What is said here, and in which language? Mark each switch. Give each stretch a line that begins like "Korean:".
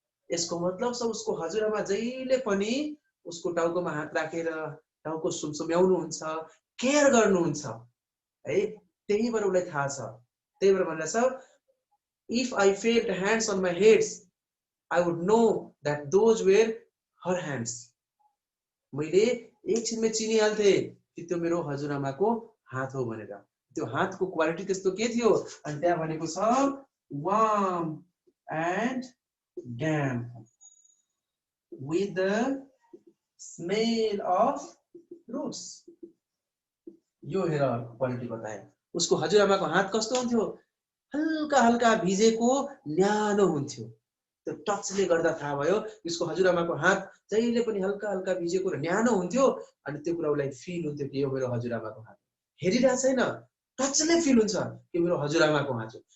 Nepali: यसको मतलब छ उसको हजुरआमा जहिले पनि उसको टाउकोमा हात राखेर टाउको सुमसुम्याउनुहुन्छ केयर गर्नुहुन्छ है त्यही भएर उसलाई थाहा छ त्यही भएर भनिरहेछ
English: if I felt hands on my heads I would know that those were her hands
Nepali: मैले एकछिनमै चिनिहाल्थे कि त्यो मेरो हजुरआमाको हात हो भनेर त्यो हातको क्वालिटी त्यस्तो के थियो अनि त्यहाँ भनेको छ
English: Warm and damp with the smell of roots.
Nepali: यो हेर क्वालिटी बताए। उसको हजुरआमाको हात कस्तो हुन्थ्यो? हल्का हल्का भिजेको न्यानो हुन्थ्यो। त्यो टचले गर्दा थाहा भयो उसको हजुरआमाको हात जहिले पनि हल्का हल्का भिजेको र न्यानो हुन्थ्यो अनि त्यो कुरा उसलाई फिल हुन्थ्यो कि यो मेरो हजुरआमाको हात। हेरिरहेको छैन, टचले फिल हुन्छ कि मेरो हजुरआमाको हात हो।